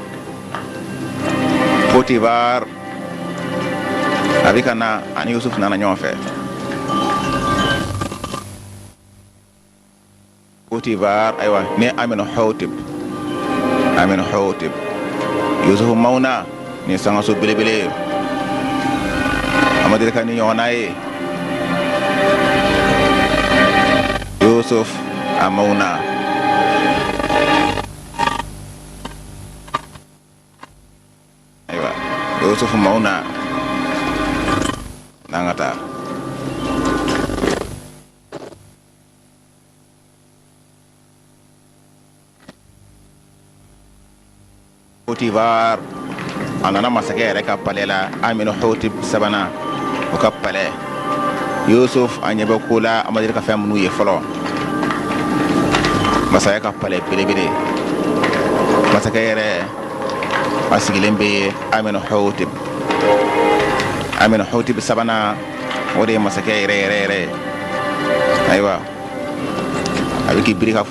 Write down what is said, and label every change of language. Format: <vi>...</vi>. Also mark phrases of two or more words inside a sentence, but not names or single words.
<bm>Potifar a bɛ ka na ani Yusuf nana ɲɔgɔn fɛ Potifar aywa ni Amin Hotib Yusuf mauna ni sangaso belebele amadir kan ni ɲɔgɔnna ye Yusuf amauna aywa Yusuf mauna nangata Potifar anana masakɛ yɛrɛ ka palais la Amin Hotib sabana o ka palais Yusuf a ɲɛ bɛ ko la a ma deli ka fɛn minnu ye fɔlɔ masakɛ ka palais belebele masakɛ yɛrɛ a sigilen bɛ Amin Hotib sabana o de ye masakɛ yɛrɛ ayiwa a bɛ k'i biri ka</bm>